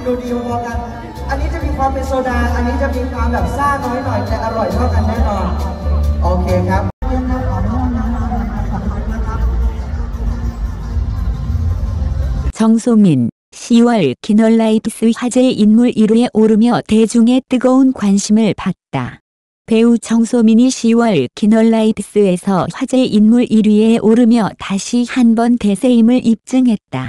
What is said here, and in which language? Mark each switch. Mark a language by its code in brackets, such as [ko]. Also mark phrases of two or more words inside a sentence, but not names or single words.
[th] ดีพอๆกันอันนี้จะมีความเป็นโซดาอันนี้จะมีความแบบซ่าน้อยหน่อยแต่อร่อยเท่ากันแน่นอนโอเคครับ [ko] 정소민 10월 키널라이트스 화제 인물 1위에 오르며 대중의 뜨거운 관심을 받다. 배우 정소민이 10월 키널라이트스에서 화제 인물 1위에 오르며 다시 한번 대세임을 입증했다.